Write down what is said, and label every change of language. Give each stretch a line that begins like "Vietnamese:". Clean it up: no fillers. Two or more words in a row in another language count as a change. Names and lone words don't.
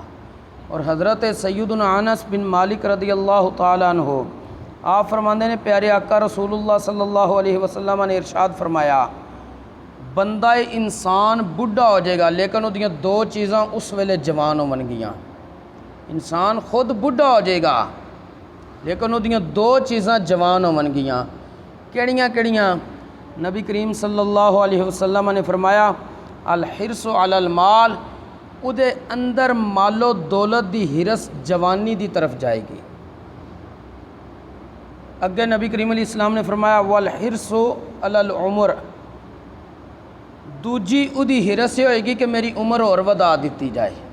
Punjabi: اور حضرت سیدنا انس بن مالک
Arabic: رضی اللہ تعالی عنہ
Punjabi: آپ فرماندے نے پیارے آقا رسول اللہ
Arabic: صلی اللہ علیہ وسلم
Punjabi: نے ارشاد فرمایا بندہ انسان بڈھا ہو جائے گا لیکن وہ دیاں دو چیزاں اس ویلے جوان ہون گیاں۔ انسان خود بڈھا ہو جائے گا لیکن وہ دو چیزاں جوان ہون گیاں کیڑیاں کیڑیاں؟ نبی کریم
Arabic: صلی اللہ علیہ وسلم
Punjabi: نے فرمایا
Arabic: الحرص علی المال،
Punjabi: او دے اندر مال و دولت دی ہرس جوانی دی طرف جائے گی۔ اگے نبی کریم
Arabic: علیہ السلام
Punjabi: نے فرمایا
Arabic: والحرص علی العمر،
Punjabi: دوجی او دی ہرس یہ ہوئے گی کہ میری عمر اور ودا دیتی جائے،